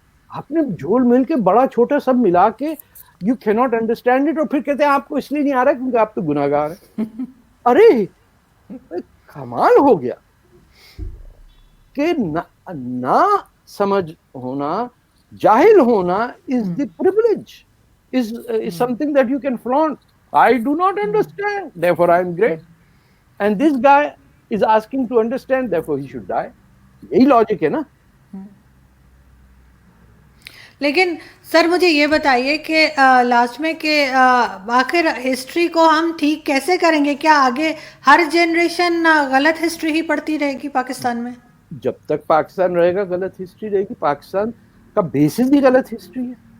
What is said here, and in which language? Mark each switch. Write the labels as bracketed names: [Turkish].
[Urdu] آپ نے جھول مل کے بڑا چھوٹا سب ملا کے [English] you کی not understand it, [Urdu] اور پھر کہتے ہیں آپ کو اس لیے نہیں آ رہا کیونکہ آپ تو گناہ گار ہیں. ارے کمال ہو گیا کہ نہ سمجھ ہونا, جاہل ہونا [English] is the privilege, is something that you can flaunt. I do not understand, therefore I am great. And this guy is asking to understand, therefore he should die. [Urdu] یہی لاجک ہے نا. لیکن سر مجھے یہ بتائیے کہ لاسٹ میں کہ آخر ہسٹری کو ہم ٹھیک کیسے کریں گے؟ کیا آگے ہر جنریشن غلط ہسٹری ہی پڑھتی رہے گی پاکستان میں؟ جب تک پاکستان رہے گا غلط ہسٹری رہے گی. پاکستان کا بیسس بھی غلط ہسٹری ہے.